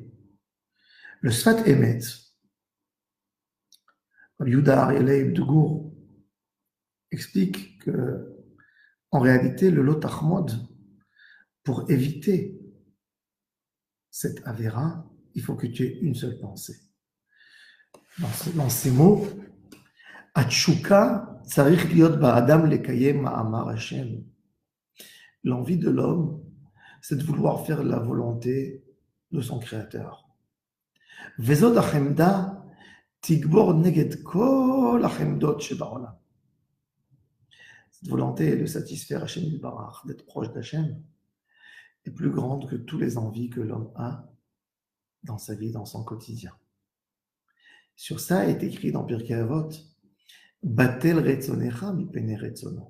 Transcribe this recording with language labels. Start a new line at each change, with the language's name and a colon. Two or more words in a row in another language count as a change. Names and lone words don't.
French: Le Sfat Emet, comme Yehuda Arieleib de Gour, explique que, en réalité, le
Hebrew: לא תחמוד,
French: pour éviter cette avéra, il faut que tu aies une seule pensée. Dans ces mots,
Hebrew: התשוקה צריך להיות באדם לקיים מאמר השם.
French: L'envie de l'homme, c'est de vouloir faire la volonté de son Créateur.
Hebrew: וזאת החמדה תגבור נגד כל החמדות שבעולם.
French: Cette volonté de satisfaire
Hebrew: השם יתברך,
French: d'être proche d'Hashem, est plus grande que toutes les envies que l'homme a dans sa vie, dans son quotidien. Sur ça est écrit dans Pirkei Avot,
Hebrew: בטל רצונך מפני רצונו.